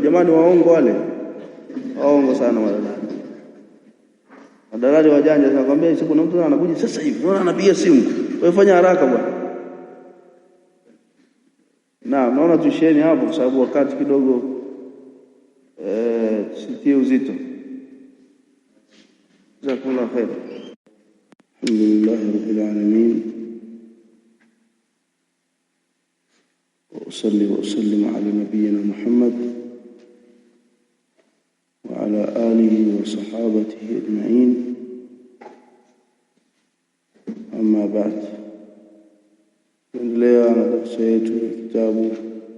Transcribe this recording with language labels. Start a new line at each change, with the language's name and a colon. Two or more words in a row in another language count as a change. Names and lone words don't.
Swahili: Jamani, waongo wale, waongo sana wale. Madalali wajanja sana, kwambia sasa kuna mtu anakuja sasa hivi, unaona anapiga simu, wewe fanya haraka bwana. Naona tusheni hapo kwa sababu wakati kidogo sitie uzito.
Arabic: جزاكم الله خير. الحمد لله رب العالمين. وأصلي وأسلم على نبينا محمد وعلى آله وصحابته أجمعين. أما بعد،
Swahili: tuendelea na darasa yetu ya kitabu